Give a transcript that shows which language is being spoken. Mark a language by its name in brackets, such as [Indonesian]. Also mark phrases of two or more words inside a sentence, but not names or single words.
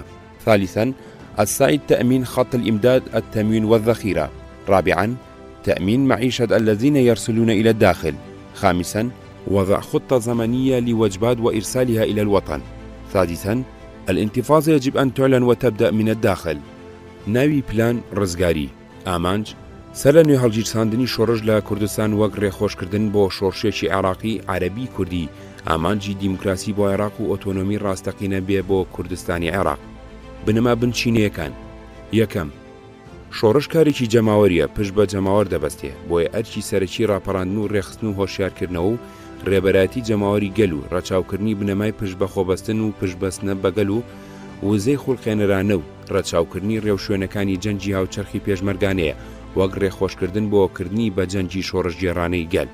[Arabic] ثالثا السعي تأمين خط الإمداد، التموين والذخيرة. رابعا تأمين معيشة الذين يرسلون إلى الداخل. خامسا وضع خطة زمنية لوجبات وإرسالها إلى الوطن. سادسا الانتفاضة يجب أن تعلن وتبدأ من الداخل. [Central Kurdish] ناوی پلان ڕزگاری ئامانج سەر لە نوێ هەڵگیرساندنی شۆڕش لە کوردستان وەک ڕێخۆشکردن بۆ شۆڕشێکی عێراقی عەرەبی کوردی، ئامانجی دیموکراسی بۆ عێراق و ئۆتۆنۆمی ڕاستەقینە بێ بۆ کوردستانی عێراق. بنەما بنچینەیەکان: یەکەم، شۆڕش کارێکی جەماوەریە، پشت بە جەماوەر دەبەستێ، بۆیە ئەرکی سەرەکی ڕاپەڕاندن و ڕێخستن و هۆشیارکردنەوە و ڕێبەراتی جەماوەری گەل و ڕەچاوکردنی بنەمای پشت بە خۆبەستن و پشتبەستنە بەگەل و وزەی خوڵقێنەرانە و ڕەچاوکردنی ڕێوشوێنەکانی جەنجی هاوچەرخی پێشمەرگانەیە وەک ڕێخۆشکردن بۆکردنی بە جەنجی شۆڕشگێڕانەی گەل.